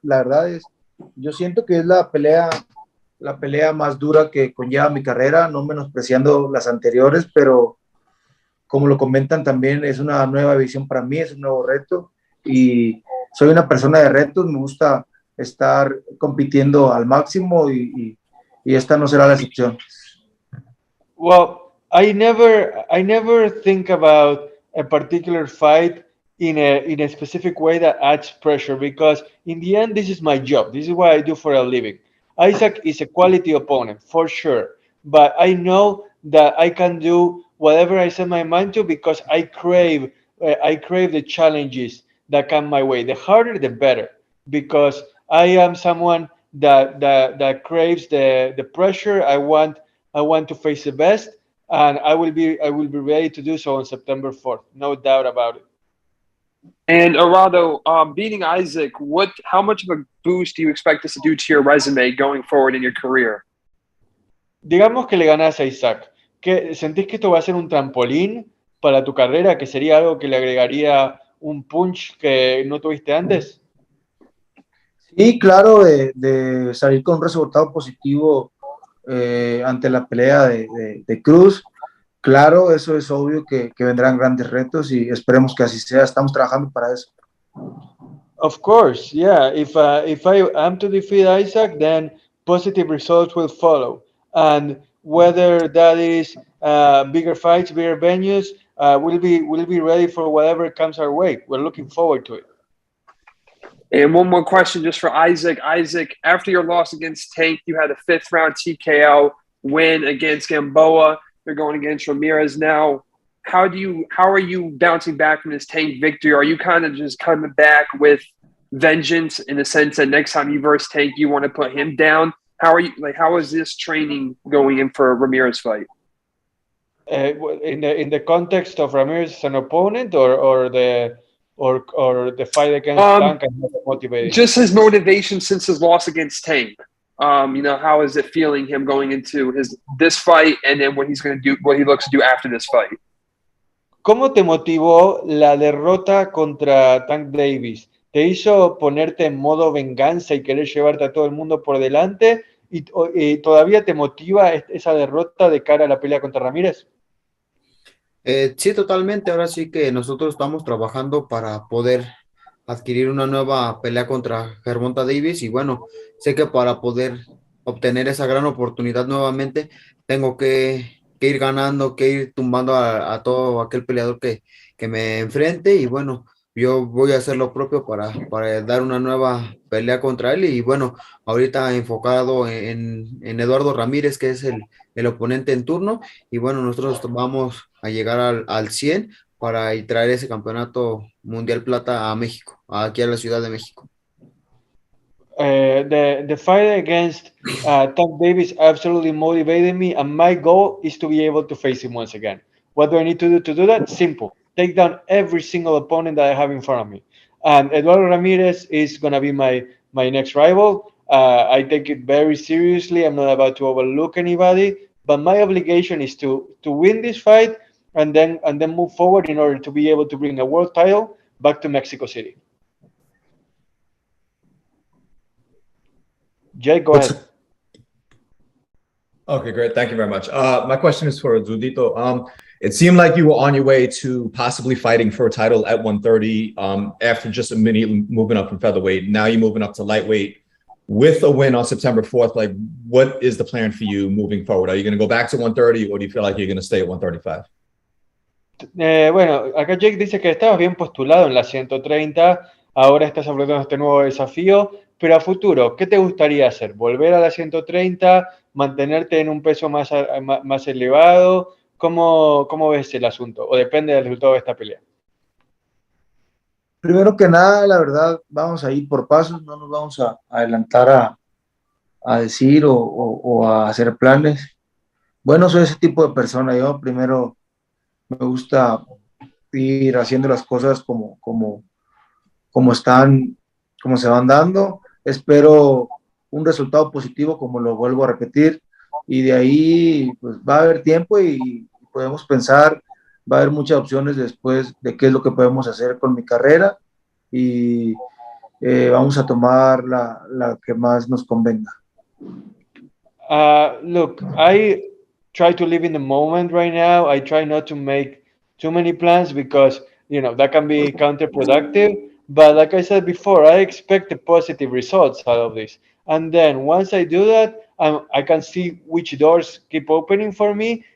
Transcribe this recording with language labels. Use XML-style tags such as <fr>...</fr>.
<es>La verdad yo siento que es la pelea más dura que conlleva mi carrera, no menospreciando las anteriores, pero como lo comentan también, es una nueva visión para mí, es un nuevo reto, y soy una persona de retos, me gusta estar compitiendo al máximo, y esta no será la excepción.</es> <en>Well, I never think about a particular fight in a specific way that adds pressure, because in the end, this is my job. This is what I do for a living. Isaac is a quality opponent for sure, but I know that I can do whatever I set my mind to, because I crave the challenges that come my way. The harder, the better, because I am someone that craves the pressure. I want to face the best, and I will be ready to do so on September 4th. No doubt about it. And Eduardo, beating Isaac, how much of a boost do you expect this to do to your resume going forward in your career?</en> <es>Digamos que le ganás a Isaac. ¿Sentís que esto va a ser un trampolín para tu carrera, que sería algo que le agregaría un</es> <en>punch</en> <es>que no tuviste antes? Sí, claro, de salir con un resultado positivo ante la pelea de Cruz. Claro, eso es obvio que vendrán grandes retos, y esperemos que así sea. Estamos trabajando para eso.</es> <en>Of course, yeah. If I am to defeat Isaac, then positive results will follow. And whether that is bigger fights, bigger venues, we'll be ready for whatever comes our way. We're looking forward to it. And one more question just for Isaac. Isaac, after your loss against Tank, you had a 5th round TKO win against Gamboa. You're going against Ramirez now. How are you bouncing back from this Tank victory? Are you kind of just coming back with vengeance, in the sense that next time you verse Tank, you want to put him down? How is this training going in for a Ramirez fight? In the context of Ramirez as an opponent, or the fight against Tank, and motivating? Just his motivation since his loss against Tank. How is it feeling him going into this fight, and then what he looks to do after this fight?</en> <es>¿Cómo te motivó la derrota contra Tank Davis? ¿Te hizo ponerte en modo venganza y querer llevarte a todo el mundo por delante? ¿Y todavía te motiva esa derrota de cara a la pelea contra Ramírez? Sí, totalmente. Ahora sí que nosotros estamos trabajando para poder adquirir una nueva pelea contra Gervonta Davis, y bueno, sé que para poder obtener esa gran oportunidad nuevamente, tengo que ir ganando, que ir tumbando a todo aquel peleador que me enfrente, y bueno, yo voy a hacer lo propio para dar una nueva pelea contra él, y bueno, ahorita enfocado en Eduardo Ramírez, que es el oponente en turno, y bueno, nosotros vamos a llegar al 100 para traer ese campeonato mundial plata a México, aquí a la Ciudad de México.</es> <en>The fight against Tank Davis absolutely motivated me, and my goal is to be able to face him once again. What do I need to do that? Simple. Take down every single opponent that I have in front of me. And Eduardo Ramirez is going to be my next rival. I take it very seriously. I'm not about to overlook anybody, but my obligation is to win this fight, and then move forward in order to be able to bring a world title back to Mexico City. Jake, go ahead. Okay, great. Thank you very much. My question is for Zudito. It seemed like you were on your way to possibly fighting for a title at 130 after just immediately moving up from featherweight. Now you're moving up to lightweight with a win on September 4th. Like, what is the plan for you moving forward? Are you going to go back to 130, or do you feel like you're going to stay at 135?</en> <es>Bueno, acá Jake dice que estabas bien postulado en la 130, ahora estás afrontando este nuevo desafío. pero a futuro, ¿qué te gustaría hacer? ¿Volver a la 130? ¿Mantenerte en un peso más elevado? ¿Cómo ves el asunto? ¿O depende del resultado de esta pelea? Primero que nada, la verdad, vamos a ir por pasos, no nos vamos a adelantar a decir o a hacer planes. Bueno, soy ese tipo de persona. Yo primero me gusta ir haciendo las cosas como están, como se van dando. Espero un resultado positivo, como lo vuelvo a repetir, y de ahí pues, va a haber tiempo y podemos pensar, va a haber muchas opciones después de qué es lo que podemos hacer con mi carrera y vamos a tomar la que más nos convenga.</es> <en>Look, I try to live in the moment right now. I try not to make too many plans because, that can be counterproductive. But like I said before, I expect the positive results out of this. And then once I do that, I can see which doors keep opening for me.</en>